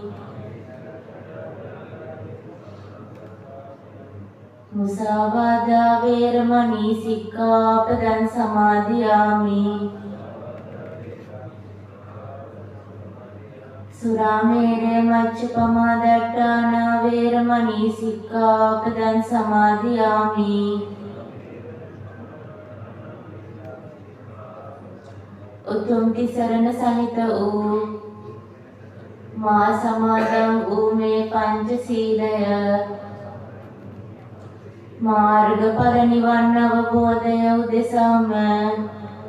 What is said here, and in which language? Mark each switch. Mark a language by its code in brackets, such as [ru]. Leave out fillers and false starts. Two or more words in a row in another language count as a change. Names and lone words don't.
[pi] Musāvādā vēramani sikkāpadan samadhiyāmi, Surāmērē maccapamādāṭṭānā vēramani sikkāpadan samadhiyāmi, [si] උතුම් තිසරණ සහිත වූ මා සමාදන් වූ මේ පංචශීලය මාර්ගඵල නිවන් අවබෝධය උදෙසාම